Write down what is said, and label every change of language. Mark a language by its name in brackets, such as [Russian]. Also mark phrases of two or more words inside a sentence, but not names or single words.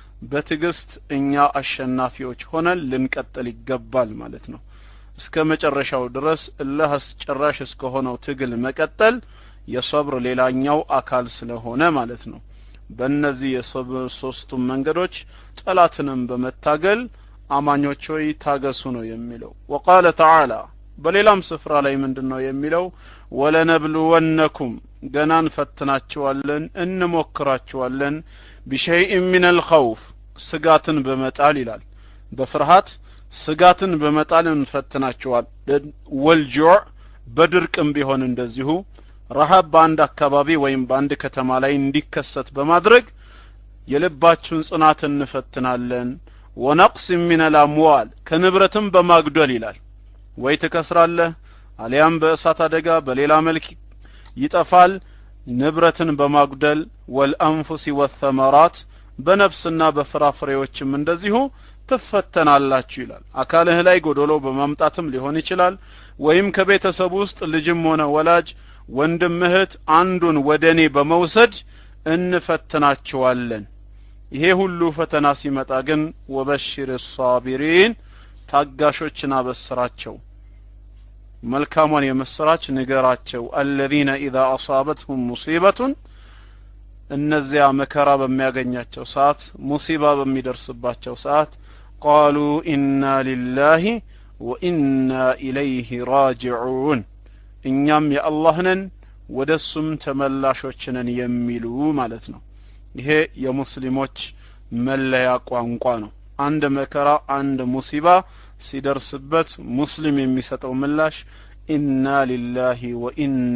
[Amharic] በትግስት እኛ አሸናፊዎች ሆነን ልንቀጥል ይገባል ማለት ነው። እስከ መጨረሻው ድረስ እልህ አስጨራሽ እስከሆነው ትግል መቀጠል የሰብር ሌላኛው አካል ስለሆነ ማለት ነው። በእነዚህ የሰብር ሶስቱም መንገዶች ጠላትንም በመታገል አማኞች ሆይ ታገሱ ነው የሚለው። [Arabic] وقال تعالى [Amharic] በሌላም ስፍራ ላይ ምንድነው የሚለው? ወለነብሉወነኩም ገናን ፈትናችኋለን እንሞክራችኋለን [Arabic] بشيء من الخوف [Amharic] ስጋትን በመጣል ይላል። በፍርሃት ስጋትን በመጣል እንፈትናችኋለን። ወልጁዕ በድርቅም ቢሆን እንደዚሁ ረሃብ በአንድ አካባቢ ወይም በአንድ ከተማ ላይ እንዲከሰት በማድረግ የልባችሁን ጽናት እንፈትናለን። [Arabic] ونقص من الاموال [Amharic] ከንብረትም በማግደል ይላል። ወይ ትከስራለህ አሊያም በእሳት አደጋ በሌላ መልክ ይጠፋል። ንብረትን በማግደል [Arabic] والأنفس والثمرات [Amharic] በነፍስና በፍራፍሬዎችም እንደዚሁ ትፈተናላችሁ ይላል። አካልህ ላይ ጎዶሎ በማምጣትም ሊሆን ይችላል። ወይም ከቤተሰብ ውስጥ ልጅም ሆነ ወላጅ ወንድም እህት አንዱን ወደኔ በመውሰድ እንፈትናችኋለን። ይሄ ሁሉ ፈተና ሲመጣ ግን [Arabic] وبشر الصابرين [Amharic] ታጋሾችን አበስራቸው፣ መልካሙን የመስራች ንገራቸው። [Arabic] الذين اذا اصابتهم مصيبة [Amharic] እነዚያ መከራ በሚያገኛቸው ሰዓት ሙሲባ በሚደርስባቸው ሰዓት [Arabic] قالوا إنا لله وإنا إليه راجعون [Amharic] እኛም የአላህ ነን ወደሱም ተመላሾች ነን የሚሉ ማለት ነው። ይሄ የሙስሊሞች መለያ ቋንቋ ነው። አንድ መከራ አንድ ሙሲባ ሲደርስበት ሙስሊም የሚሰጠው ምላሽ [Arabic] إنا لله وإنا